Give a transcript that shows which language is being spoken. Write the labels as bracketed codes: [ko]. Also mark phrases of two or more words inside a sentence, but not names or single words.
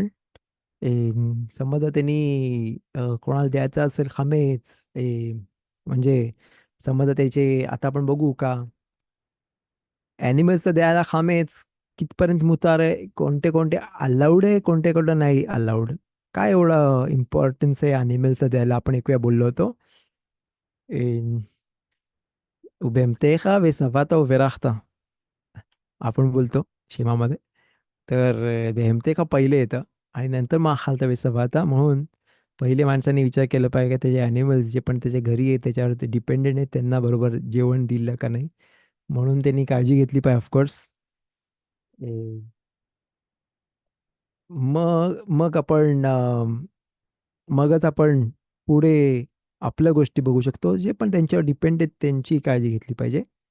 [mr] समजा त्यांनी कोणाला द्यायचा असेल खामेच, म्हणजे समजा त्याचे, आता आपण बघू का ॲनिमल्सचं द्यायला खामेच कितपर्यंत मुतार आहे, कोणते कोणते अलाउड आहे, कोणते कोणते नाही अलाउड, काय एवढं इम्पॉर्टन्स आहे ॲनिमल्सचं द्यायला, आपण एक वेळा बोललो होतो. ए, [he] ובהמתך ושבעת וברכת, [mr] आपण बोलतो शेमामध्ये. तर बेहमते का पहिले येतं आणि नंतर मग [he] אכלת ושבעת, [mr] म्हणून पहिले माणसाने विचार केला पाहिजे का त्याचे ॲनिमल्स जे पण त्याच्या घरी आहे त्याच्यावर डिपेंडेंट आहेत त्यांना बरोबर जेवण दिलं का नाही. म्हणून त्यांनी काळजी घेतली पाहिजे [en] of course. [mr] मग आपण मगच आपण पुढे आपल्या गोष्टी बघू शकतो जे पण त्यांच्यावर डिपेंड आहेत त्यांची काळजी घेतली पाहिजे.